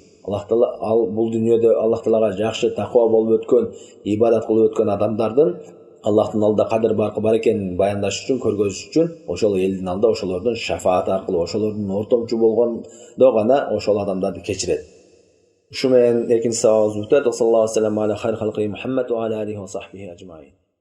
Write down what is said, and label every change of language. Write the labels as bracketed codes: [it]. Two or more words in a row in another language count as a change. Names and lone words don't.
[ky] Аллах Таала ал бул дүйнөдө Аллах Таалага жакшы, таква болуп өткөн, ибадат кылып өткөн адамдардын Аллахтын алдында кадыр баркы бар экенин баяндаш үчүн, көргөзүш үчүн ошол элдин алдында ошолордун шафааты аркылуу, ошолордун ортомчу болгондо гана ошол адамдарды кечирет. Ушу менен экинчи сабагыбыз бүтөт. [ar] صلى الله عليه وسلم على خير خلقه محمد وعلى آله وصحبه أجمعين.